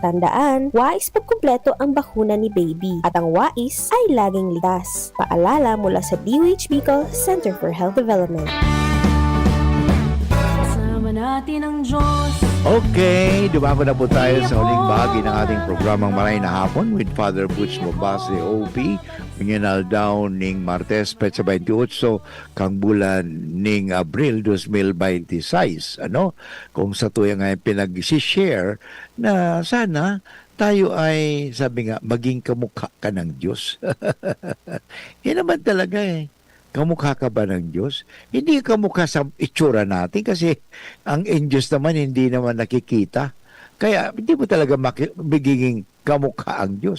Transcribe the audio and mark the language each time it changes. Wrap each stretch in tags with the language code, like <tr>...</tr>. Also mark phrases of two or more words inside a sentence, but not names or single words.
<tl>Tandaan, wais pagkumpleto ang bakuna ni baby at ang wais ay laging ligtas. Paalala mula sa DOH Bicol Center for Health Development. Kasama natin ang Diyos. Okay, dumako na po tayo sa huling bahagi ng ating programang Maray na Hapon with Father Butch Mabase, OP.</tl> <bik>Minyanal daw ning Martes, Petsa 28, kang bulan ning Abril 2026. Kung sa tuya nga</bik> <tl>pinag-share na sana tayo ay, sabi nga, maging kamukha ka ng Diyos. Yan naman talaga Kamukha ka ba ng Diyos? Hindi kamukha sa itsura natin kasi ang Diyos naman hindi naman nakikita. Kaya hindi mo talaga magiging kamukha ang Diyos.</tl>